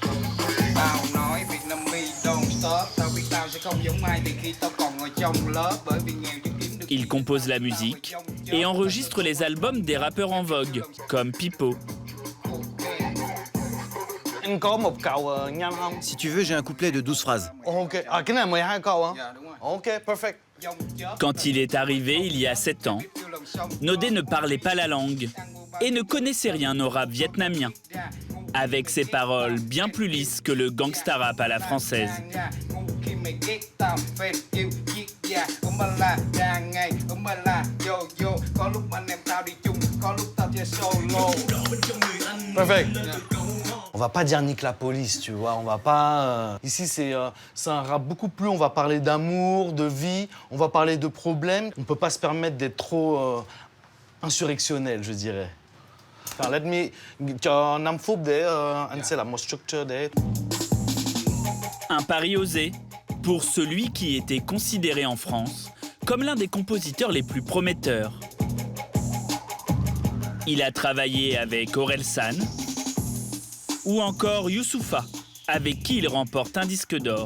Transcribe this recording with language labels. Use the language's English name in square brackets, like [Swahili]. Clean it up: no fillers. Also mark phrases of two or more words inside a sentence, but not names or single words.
[French] Il compose la musique et enregistre les albums des rappeurs en vogue, comme Pipo. Si tu veux, j'ai un couplet de 12 phrases. [Vietnamese] Ok. Ah, cái này 12 câu hả? [English] Ok, perfect. [French] Quand il est arrivé, il y a 7 ans, Nodé ne parlait pas la langue et ne connaissait rien au rap vietnamien, avec ses paroles bien plus lisses que le gangsta rap à la française. Perfect. On va pas dire nique la police, tu vois, on va pas... Ici, c'est un rap beaucoup plus... On va parler d'amour, de vie, on va parler de problèmes. On peut pas se permettre d'être trop insurrectionnel, je dirais. Enfin, [English] let me... [Vietnamese] cho 5 phút để anh sẽ làm một structure để... [French] Un pari osé pour celui qui était considéré en France comme l'un des compositeurs les plus prometteurs. Il a travaillé avec Orelsan, Ou encore Youssoupha, avec qui il remporte un disque d'or.